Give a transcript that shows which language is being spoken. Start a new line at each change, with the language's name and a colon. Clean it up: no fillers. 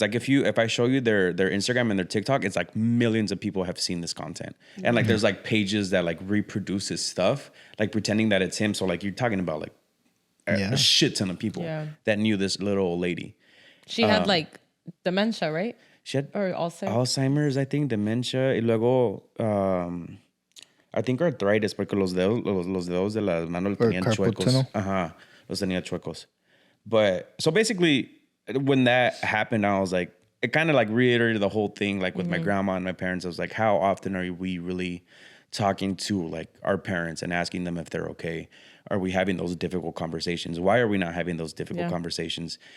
English: Like if I show you their Instagram and their TikTok, it's like millions of people have seen this content. And like there's like pages that like reproduces stuff, like pretending that it's him. So like you're talking about like a shit ton of people that knew this little old lady. She had like dementia, right? She had or Alzheimer's, I think, dementia,
Spanish: y luego
English: I think arthritis,
Spanish: porque los dedos de las manos tenían chuecos. Ajá, los tenía chuecos.
English: But so basically, when that happened, I was like, it kind of like reiterated the whole thing, like with my grandma and my parents. I was like, how often are we really talking to like our parents and asking them if they're okay? Are we having those difficult conversations? Why are we not having those difficult conversations?